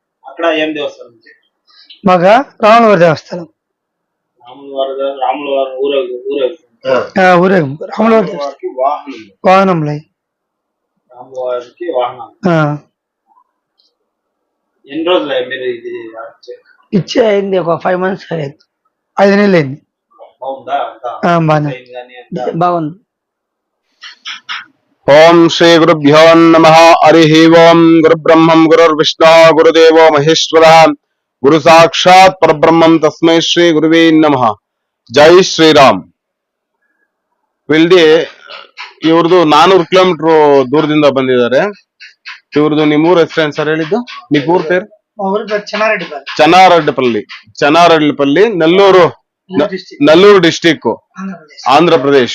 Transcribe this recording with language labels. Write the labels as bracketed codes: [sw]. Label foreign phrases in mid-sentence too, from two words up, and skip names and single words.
[te] మాకు రాములవారి దేవస్థానం ఊరేగింపు రాములవారి వాహనంలో ఇచ్చే అయింది. ఒక 5 months అయింది. 5 నెలలు అయింది. బాగుంది. [sa] ओम श्री गुरुभ्यो नमः हरि ओम गुरु ब्रह्मं गुरुर्विष्णु गुरुदेवो महेश्वरः गुरु साक्षात् परब्रह्मं तस्मै श्री गुरुवे नमः. जय श्रीराम. [kn] ವಿಲ್ಡಿ ಇವ್ರದ್ದು 400 ಕಿಲೋಮೀಟರ್ ದೂರದಿಂದ ಬಂದಿದ್ದಾರೆ. ಇವ್ರದ್ದು ನಿಮ್ಮೂರ ಹೆಸರೇನು ಸರ್ ಹೇಳಿದ್ದು? ನಿಮ್ಮ ಊರ ಪೇರು? ಚನ್ನಾರೆಡ್ಡಿಪಲ್ಲಿ ನೆಲ್ಲೂರು ಡಿಸ್ಟಿಕ್ ಆಂಧ್ರ ಪ್ರದೇಶ್.